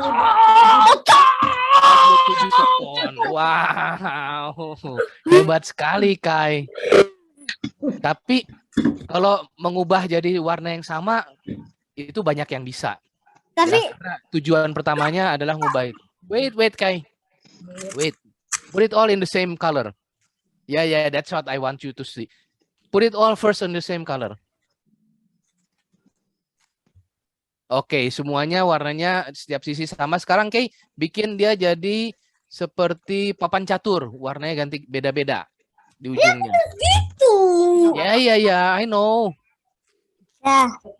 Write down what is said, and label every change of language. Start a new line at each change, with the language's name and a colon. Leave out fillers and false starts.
Indonesian: 47 sekon. Wow. Hebat sekali, Kai. Tapi kalau mengubah jadi warna yang sama itu banyak yang bisa. Tapi Ya, karena tujuan pertamanya adalah ngubah itu.
English: Wait, Kai. Wait. Put it all in the same color. Yeah, that's what I want you to see. Put it all first in the same color.
Indonesian: Oke, semuanya warnanya setiap sisi sama. Sekarang Kai bikin dia jadi seperti papan catur, warnanya ganti beda-beda di ujungnya. itu.
English: Ya, I know.
Indonesian: Ya.